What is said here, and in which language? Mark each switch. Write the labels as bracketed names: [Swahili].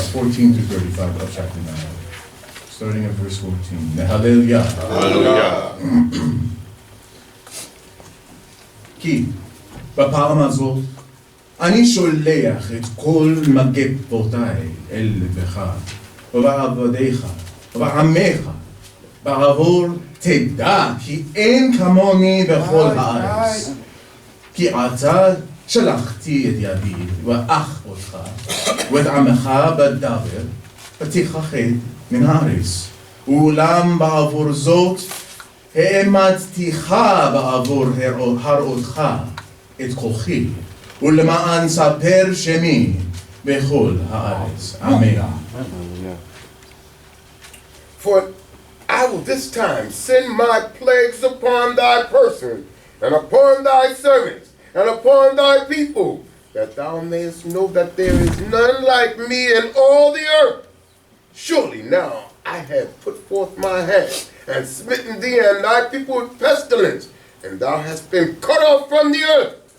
[English] 14 to 35 of chapter 9, starting at verse 14. Hallelujah. Hallelujah. [Hebrew] כי בפעם הזאת אני שולח את כל מגפותיי אל לבך ובעבדיך ובעמך בעבור תדע כי אין כמוני בכל הארץ כי עתה שלחתי את ידי ואח אותך ואת עמך בדבר ותכחד מן הארץ ואולם בעבור זאת העמדתיך בעבור הראותך את כוחי ולמען ספר שמי בכל הארץ. [English] Amen. For I will this time send my plagues upon thy person, and upon thy servants, and upon thy people, that thou mayest know that there is none like me in all the earth. Surely now I have put forth my hand, and smitten thee and thy people with pestilence, and thou hast been cut off from the earth.